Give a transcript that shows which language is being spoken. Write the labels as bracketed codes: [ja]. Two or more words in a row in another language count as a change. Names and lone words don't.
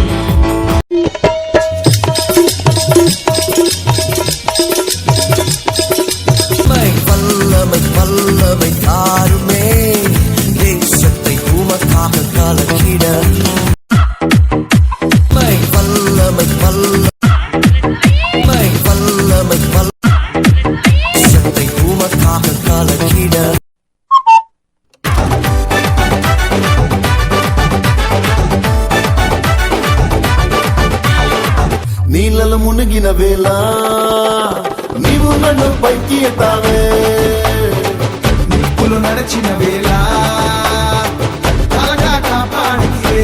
[ta] வல்லமை வல்லமை தாருமே, தேசத்தை உமக்காக கலக்கிட. வல்லமை வல்லமை வல்லமை தேசத்தை உமக்காக கலக்கிட. [te] నీళ్ళలో మునిగిన వేళ నీవు నన్ను పైకి ఎత్తావే. నిప్పులు నడచిన వేళ త్వరగా కాపాడితే.